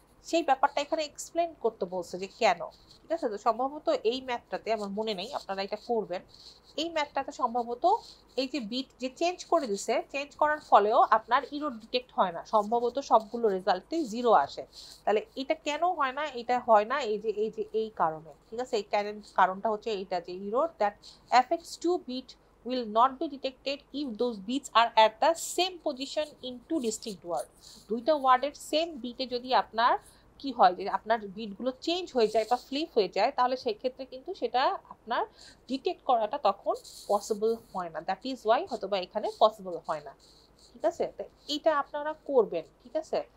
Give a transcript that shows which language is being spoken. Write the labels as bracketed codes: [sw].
[bn] সেই ব্যাপারটা এখানে এক্সপ্লেন করতে বলছে যে কেন, ঠিক আছে। তো সম্ভবত এই ম্যাথটাতে, আমার মনে নেই, আপনারা এটা করবেন, এই ম্যাথটাতে সম্ভবত এই যে বিট যে চেঞ্জ করে দিছে, চেঞ্জ করার ফলেও আপনার ইরর ডিটেক্ট হয় না, সম্ভবত সবগুলো রেজাল্টে 0 আসে। তাহলে এটা কেন হয় না? এটা হয় না এই কারণে, ঠিক আছে। এই কারণটা হচ্ছে এইটা, যে [en] Error that affects two bit will not be detected if those bits are at the same position in two distinct word। [bn] দুইটা ওয়ার্ডের সেম বিটে যদি আপনার কি হয়, যে আপনার বিটগুলো চেঞ্জ হয়ে যায় বা ফ্লিপ হয়ে যায়, তাহলে সেই ক্ষেত্রে কিন্তু সেটা আপনার ডিটেক্ট করাটা তখন পসিবল হয় না। [en] that is why [bn] হয়তোবা এখানে পসিবল হয় না, ঠিক আছে। তো এইটা আপনারা করবেন, ঠিক আছে।